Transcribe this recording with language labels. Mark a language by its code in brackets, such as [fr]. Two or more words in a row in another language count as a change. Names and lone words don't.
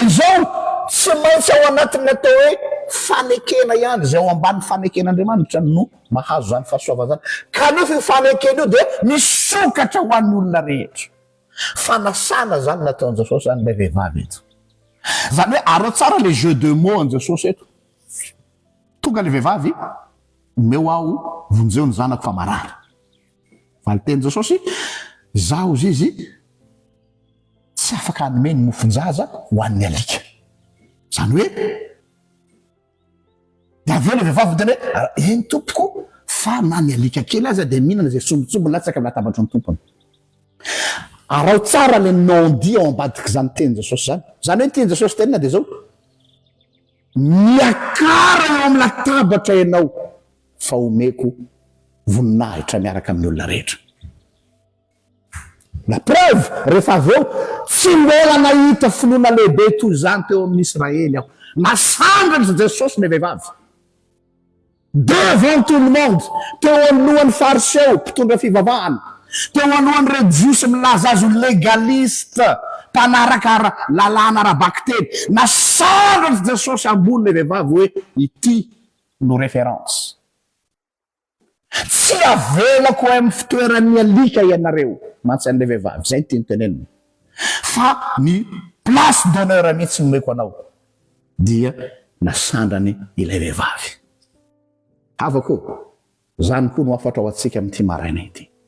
[mg] izao tsy maintsy ao anatin'ny atao hoe fanekena ihany zay ao ambany faneken'Andriamanitra no mahazo zany fahasoavana zany kanefa io fanekena io dia misokatra ho an'ny olona rehetra fanasana zany nataon'i Jesosy zany le vehivavy eto zany hoe arao tsara le [fr] jeu de mots [mg] an Jesosy eto tonga le vehivavy meo aho vonjeo ny zanako fa marary fa le teny Jesosy zaho izy tsy afaka hanome ny mofonjaza ho an'ny alika zany hoe dia aveo le vehivavy tena hoe eny tompoko fa na ny alika kely aza dia mihinana zay sombotsombony latsaka amin'ny latabatra ny tompony arao tsara le non-dit ao ambadiky zany teny Jesosy zany hoe teny Jesosy tenina dia zao miakara eo amin'ny latabatra ianao fa omeko voninahitra miaraka amin'ny olona rehetra [fr] la preuve [mg] rehefa aveo tsy mbola nahita finoana lehibe toy izany teo amin'ny Israely aho nasangany Jesosy le vehivavy [fr] devant tout le monde [mg] teo alohan'ny fariseo mpitondra fivavahana teo alohan'ireo jiosy milaza azy légaliste mpanaraka lalàna arabaky teny nasangany Jesosy ambony le vehivavy hoe ity no référence tsy avelako amin'ny fitoeran'ny alika ianareo mantsy an'le vehivavy zay tiany tenenina fa ny [fr] place d'honneur [mg] mihitsy nomeko anao dia nasandrany ilay vehivavy havako zany koa no afatra ao antsika amin'ity maraina ity